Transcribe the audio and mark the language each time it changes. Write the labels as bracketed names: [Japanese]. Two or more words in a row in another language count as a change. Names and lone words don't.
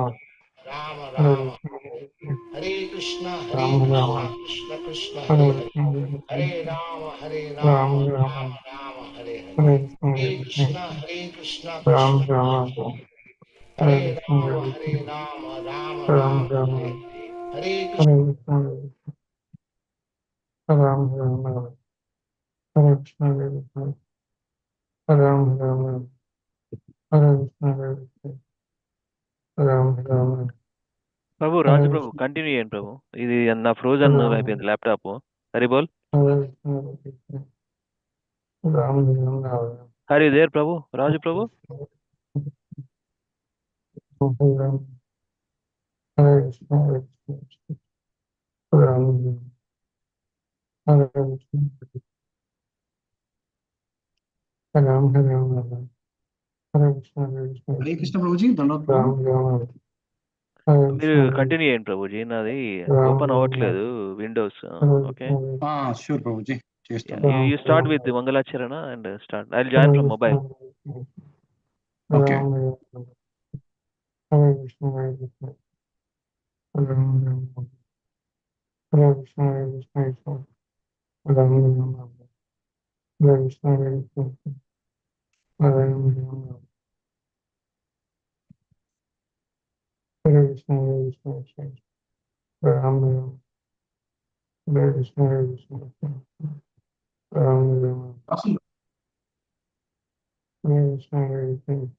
[Sanskrit] Rama Hare Krishna Krishna Hare Hare Hare Rama Rama Hare Hare Hare Krishna Krishna Hare Rama Rama Hare Hare Hare Krishna Hare Krishna, Hare Krishna, Ram Ram, Hare Krishna, Hare Krishna, Ram Ram, [Telugu] ప్రభు రాజు [Sanskrit] Hare [Telugu] ప్రభు [Sanskrit] Krishna, [Telugu] కంటిన్యూ చేయండి ప్రభు. ఇది నా ఫ్రోజన్ [Sanskrit] Ram [Telugu] అయిపోయింది ల్యాప్టాప్. హరి బోల్. [Sanskrit] Hare Krishna, Hare Krishna, Ram Ram, Ram [Telugu] హరి దేర్ ప్రభు, రాజు ప్రభు. [Sanskrit] Ram, Hare Krishna, Hare Krishna, Ram Ram, Hare Krishna, Ram Ram, Hare Krishna, Hare Krishna, [Hindi] हरे कृष्ण प्रभु जी, धन्यवाद प्रभु। [Sanskrit] Ram Ram, Hare [Telugu] మీరు [Sanskrit] Krishna, Hare [Telugu] కంటిన్యూ చేయండి ప్రభుజీ. నాది [Sanskrit] Ram [Telugu] ఓపెన్ [Sanskrit] Ram, [Telugu] అవ్వట్లేదు విండోస్. [Sanskrit] Hare [Telugu] ఓకే, [Sanskrit] Krishna, [Hindi] हाँ श्योर प्रभु जी, [Telugu] చేస్తాను। [English] You start with మంగళాచరణ and start. I will join [Sanskrit] Hare [English] ఫ్రమ్ [Sanskrit] Krishna, [English] మొబైల్. ఓకే [Sanskrit] Ram Ram, Hare Krishna, Hare Krishna, Ram Ram, Hare Krishna, Hare Krishna, Ram Ram, Hare Krishna, Hare Krishna, Ram Ram, Hare Krishna, Hare Krishna, Ram Ram, Hare Krishna, Hare Krishna, Ram Ram, Hare Krishna, Hare Krishna,